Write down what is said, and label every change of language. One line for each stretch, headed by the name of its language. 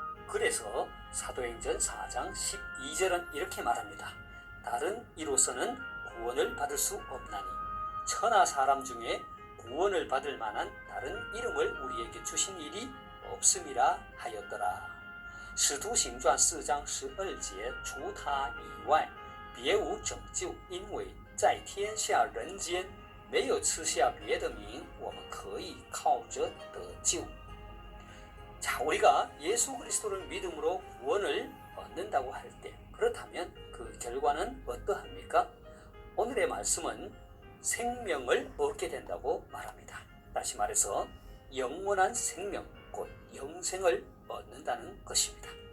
Korean: 그래서 사도행전 4장 12절은 이렇게 말합니다. 다른 이로서는 구원을 받을 수 없나니 천하 사람 중에 구원을 받을 만한 다른 이름을 우리에게 주신 일이 없음이라 하였더라.
Chinese: 使徒行传4章12节除他以外别无拯救，因为在天下人间没有赐下别的名我们可以靠着得救。
Korean: 자, 우리가 예수 그리스도를 믿음으로 구원을 얻는다고 할 때 그렇다면 그 결과는 어떠합니까? 오늘의 말씀은 생명을 얻게 된다고 말합니다. 다시 말해서 영원한 생명, 곧 영생을 얻는다는 것입니다.